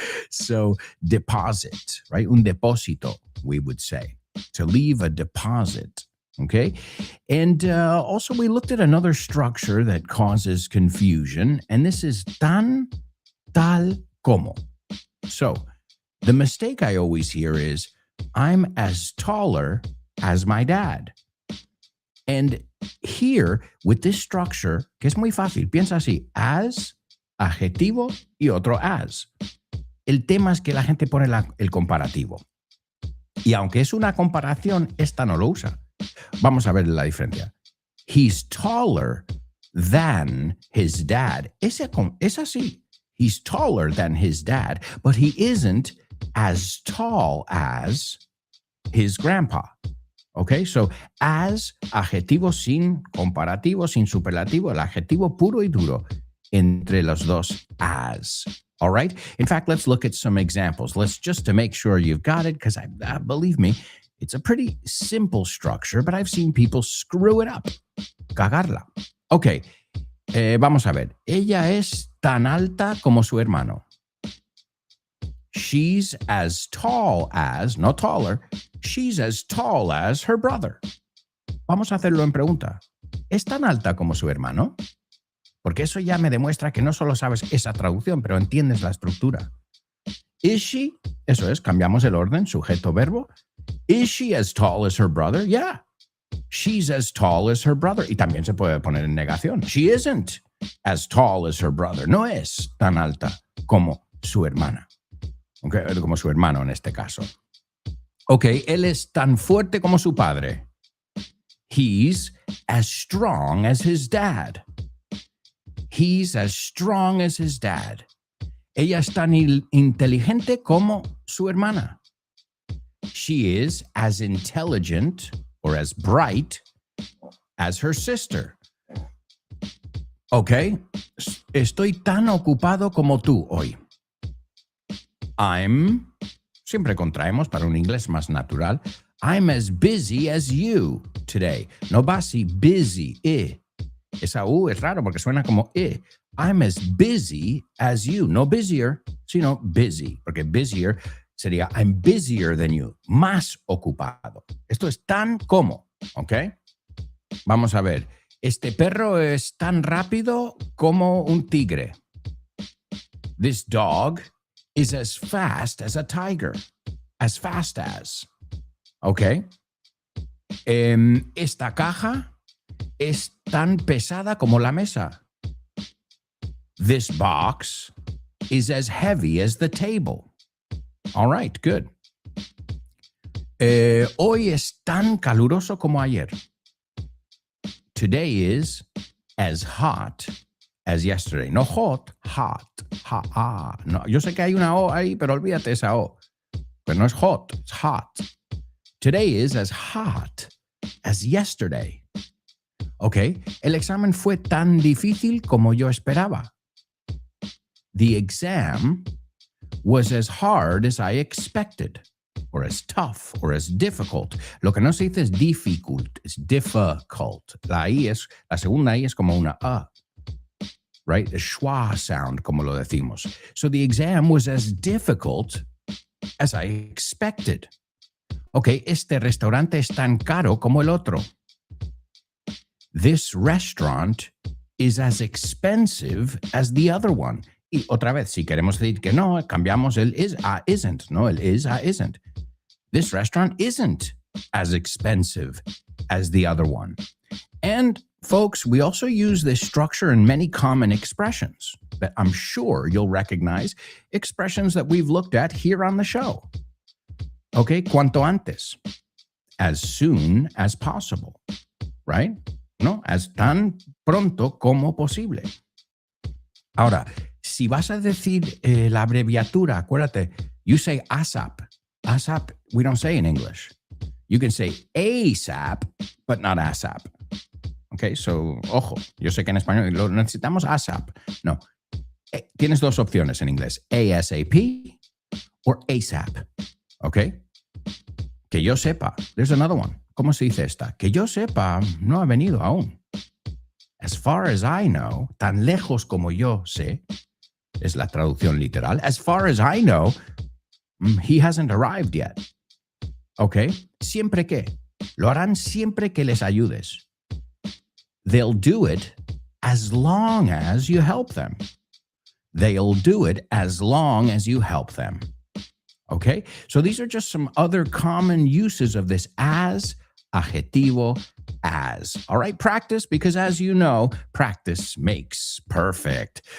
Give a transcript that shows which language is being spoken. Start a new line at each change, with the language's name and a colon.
English: So, deposit, right?
Spanish: Un depósito,
English: we would say, to leave a deposit. Okay. And also, we looked at another structure that causes confusion, and this is tan, tal, como. So, the mistake I always hear is, I'm as taller as my dad. And here, with this structure,
Spanish: que es muy fácil, piensa así, as, adjetivo y otro as. El tema es que la gente pone el comparativo. Y aunque es una comparación, esta no lo usa. Vamos a ver la diferencia.
English: He's taller than his dad.
Spanish: Es así.
English: He's taller than his dad, but he isn't as tall as his grandpa.
Spanish: Okay, so as, adjetivo sin comparativo, sin superlativo, el adjetivo puro y duro entre los dos as.
English: All right. In fact, let's look at some examples. Let's just to make sure you've got it, because believe me, It's a pretty simple structure, but I've seen people screw it up.
Spanish: Cagarla. Ok, vamos a ver. Ella es tan alta como su hermano.
English: She's as tall as, no taller, she's as tall as her brother.
Spanish: Vamos a hacerlo en pregunta. ¿Es tan alta como su hermano? Porque eso ya me demuestra que no solo sabes esa traducción, pero entiendes la estructura.
English: Is she?
Spanish: Eso es, cambiamos el orden, sujeto, verbo.
English: Is she as tall as her brother? Yeah. She's as tall as her brother.
Spanish: Y también se puede poner en negación.
English: She isn't as tall as her brother.
Spanish: No es tan alta como su hermana. Okay, como su hermano en este caso. Ok, él es tan fuerte como su padre.
English: He's as strong as his dad. He's as strong as his dad.
Spanish: Ella es tan inteligente como su hermana.
English: She is as intelligent or as bright as her sister.
Spanish: Ok, estoy tan ocupado como tú hoy. Siempre contraemos para un inglés más natural.
English: I'm as busy as you today.
Spanish: No basi, busy, Esa U es raro porque suena como
English: I'm as busy as you.
Spanish: No busier, sino busy. Porque busier sería
English: I'm busier than you.
Spanish: Más ocupado. Esto es tan como, ¿ok? Vamos a ver. Este perro es tan rápido como un tigre.
English: This dog is as fast as a tiger. As fast as. ¿Ok?
Spanish: Esta caja es tan pesada como la mesa.
English: This box is as heavy as the table. All right, good.
Spanish: Hoy es tan caluroso como ayer.
English: Today is as hot as yesterday. No hot, hot.
Spanish: No, yo sé que hay una O ahí, pero olvídate esa O. Pero no es hot,
English: it's hot. Today is as hot as yesterday.
Spanish: Ok, el examen fue tan difícil como yo esperaba.
English: The exam was as hard as I expected, or as tough, or as difficult.
Spanish: Lo que no se dice es difficult, es difficult. La segunda I es como una A.
English: Right? A schwa sound,
Spanish: como lo decimos.
English: So the exam was as difficult as I expected.
Spanish: Ok, este restaurante es tan caro como el otro.
English: This restaurant is as expensive as the other one.
Spanish: Y otra vez, si queremos decir que no, cambiamos el is a isn't.
English: No, el is a isn't. This restaurant isn't as expensive as the other one. And folks, we also use this structure in many common expressions that I'm sure you'll recognize, expressions that we've looked at here on the show. Okay,
Spanish: cuanto antes,
English: as soon as possible, right?
Spanish: No, as tan pronto como posible. Ahora, si vas a decir la abreviatura, acuérdate,
English: you say ASAP. ASAP, we don't say in English. You can say ASAP, but not ASAP.
Spanish: Okay, so, ojo, yo sé que en español lo necesitamos ASAP. No, tienes dos opciones en inglés,
English: ASAP or ASAP. Okay?
Spanish: Que yo sepa,
English: there's another one.
Spanish: ¿Cómo se dice esta? Que yo sepa, no ha venido aún.
English: As far as I know,
Spanish: tan lejos como yo sé, es la traducción literal.
English: As far as I know, he hasn't arrived yet.
Spanish: ¿Ok? Siempre que. Lo harán siempre que les ayudes.
English: They'll do it as long as you help them. They'll do it as long as you help them. Okay? So these are just some other common uses of this as, adjetivo, as. All right, practice, because as you know, practice makes perfect.